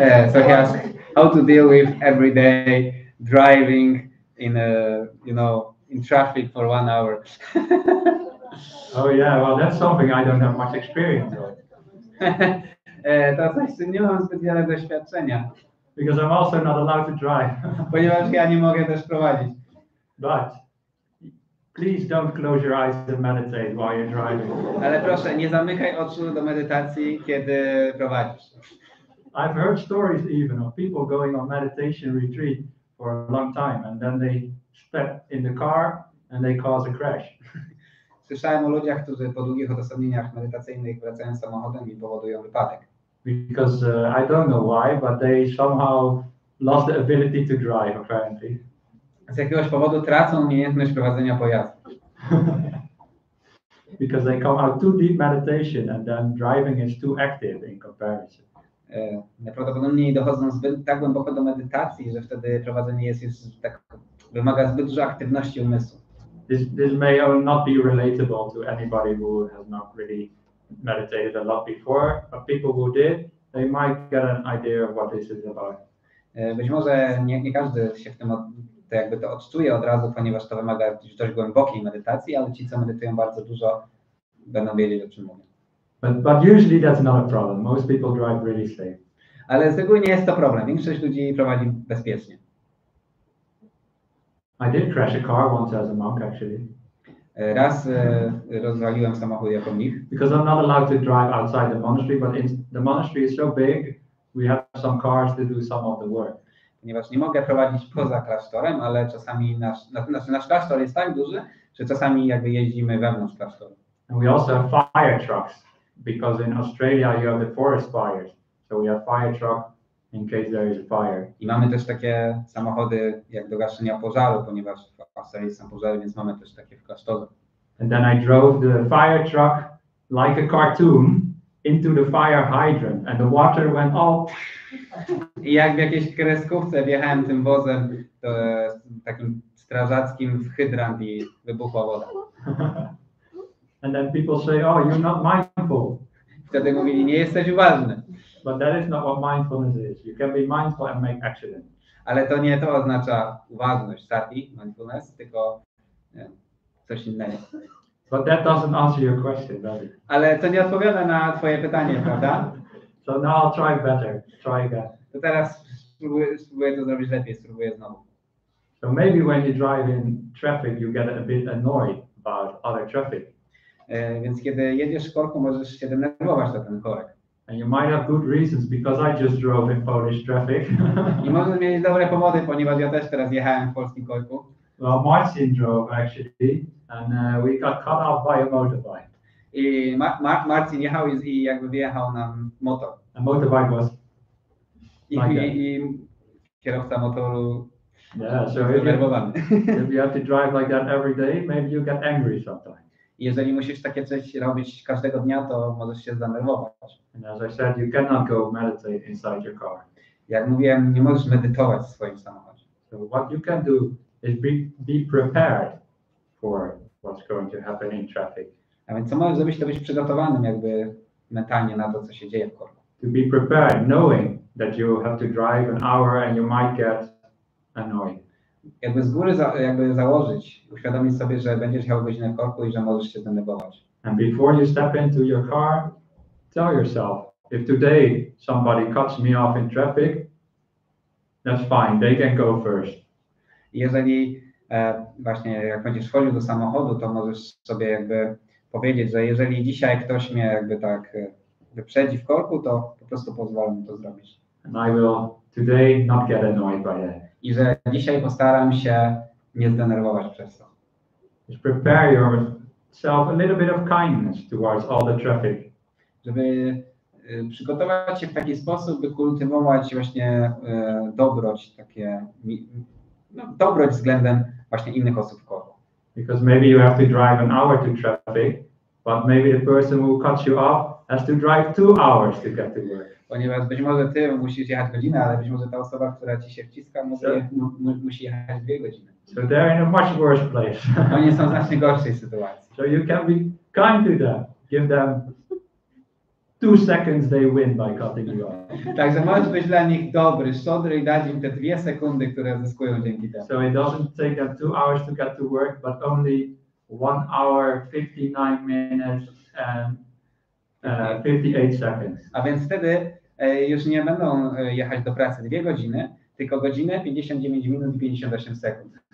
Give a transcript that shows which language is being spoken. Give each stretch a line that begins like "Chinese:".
English: So he asked how to deal with everyday driving in traffic for 1 hour. Oh yeah, well that's something I don't have much experience of.
Polish: To coś, z czym nie mam zbyt wiele doświadczenia.
English: Because I'm also not allowed to drive.
Polish: Ponieważ ja nie mogę też prowadzić.
English: But please don't close your eyes and meditate while you're driving.
Polish: Ale proszę, nie zamykaj oczu do medytacji, kiedy prowadzisz.
English: I've heard stories even of people going on meditation retreat for a long time and then they step in the car and they cause a crash.
Polish: Słyszałem o ludziach, którzy po długich odosobnieniach medytacyjnych wracają samochodem i powodują wypadek.
English: Because I don't know why, but they somehow lost the ability to drive apparently.
Polish: Z jakiegoś powodu tracą umiejętność prowadzenia pojazdu.
English: Because they come out too deep meditation and then driving is too active in comparison.
Polish: Najprawdopodobniej dochodzą tak głęboko do medytacji, że wtedy prowadzenie jest już wymaga zbyt dużo aktywności umysłu.
English: This may not be relatable to anybody who has not really meditated a lot before, but people who did, they might get an idea of what this is about.
Polish: Być może nie każdy się w tym to odczuje od razu, ponieważ to wymaga dość głębokiej medytacji, ale ci, co medytują bardzo dużo, będą wiedzieć, o czym mówię.
English: But usually that's not a problem. Most people drive really safe.
Polish: Ale z reguły nie jest to problem. Większość ludzi prowadzi bezpiecznie.
English: I did crash a car once as a monk actually.
Polish: Raz rozwaliłem samochód jako mnich.
English: Because I'm not allowed to drive outside the monastery, but the monastery is so big, we have some cars to do some of the work.
Polish: Ponieważ nie mogę prowadzić poza klasztorem, ale czasami nasz klasztor jest tak duży, że czasami jakby jeździmy wewnątrz klasztoru.
English: And we also have fire trucks, because in Australia you have the forest fires. So we have fire truck in case there is a fire.
Polish: I mamy też takie samochody jak do gaszenia pożaru, ponieważ w Australii są pożary, więc mamy też takie w klasztorze.
English: And then I drove the fire truck like a cartoon into the fire hydrant and the water went all.
Polish: I jak w jakiejś kreskówce wjechałem tym wozem takim strażackim w hydrant i wybuchła woda.
English: And then people say, oh, you're not mindful.
Polish: Wtedy mówili, nie jesteś uważny.
English: But that is not what mindfulness is. You can be mindful and make accident.
Polish: Ale to nie to oznacza uważność, sati, mindfulness, tylko coś innego.
English: But that doesn't answer your question, does it?
Polish: Ale to nie odpowiada na twoje pytanie, prawda?
English: So now I'll try better. Try again.
Polish: To teraz spróbuję to zrobić lepiej, spróbuję znowu.
English: So maybe when you drive in traffic, you get a bit annoyed about other traffic.
Polish: Więc kiedy jedziesz w korku, możesz się denerwować na ten korek.
English: And you might have good reasons because I just drove in Polish traffic.
Polish: I możesz mieć dobre powody, ponieważ ja też teraz jechałem w polskim korku.
English: Well, Marcin drove actually, and we got cut off by a motorbike.
Polish: I Marcin jechał i jakby wyjechał nam motor.
English: A motorbike was
Polish: I kierowca motoru
English: yeah. So
Polish: zdenerwowany.
English: if you have to drive like that every day, maybe you get angry sometimes.
Polish: Jeżeli musisz takie coś robić każdego dnia, to możesz się zdenerwować.
English: And as I said, you cannot go meditate inside your car.
Polish: Jak mówiłem, nie możesz medytować w swoim samochodzie.
English: So what you can do is be prepared for what's going to happen in traffic.
Polish: A więc co możesz zrobić, to być przygotowanym jakby mentalnie na to, co się dzieje w korku.
English: To be prepared, knowing that you have to drive an hour and you might get annoyed.
Polish: Jakby z góry założyć, uświadomić sobie, że będziesz jechał godzinę w korku i że możesz się zdenerwować.
English: And before you step into your car, tell yourself, if today somebody cuts me off in traffic, that's fine, they can go first.
Polish: I jeżeli właśnie jak będziesz wchodził do samochodu, to możesz sobie jakby powiedzieć, że jeżeli dzisiaj ktoś mnie jakby tak wyprzedzi w korku, to po prostu pozwolę mu to zrobić.
English: And I will today not get annoyed by that.
Polish: I że dzisiaj postaram się nie zdenerwować przez to.
English: Just prepare yourself a little bit of kindness towards all the traffic.
Polish: Żeby przygotować się w taki sposób, by kultywować właśnie dobroć, takie dobroć względem właśnie innych osób w korku.
English: Because maybe you have to drive an hour to traffic, but maybe the person who cuts you off has to drive 2 hours to get to work.
Polish: Ponieważ być może ty musisz jechać godzinę, ale być może ta osoba, która ci się wciska, musi jechać 2 godziny.
English: So they're in a much worse place.
Polish: Oni są w znacznie gorszej sytuacji.
English: So you can be kind to them. Give them 2 seconds they win by cutting you off.
Polish: Także możesz być dla nich dobry, szczodry i dać im te 2 sekundy, które zyskują dzięki temu.
English: So it doesn't take them 2 hours to get to work, but only 1 hour, 59 minutes and 58 seconds.
Polish: A więc wtedy już nie będą jechać do pracy 2 godziny, tylko godzinę, 59 minut i 58 sekund.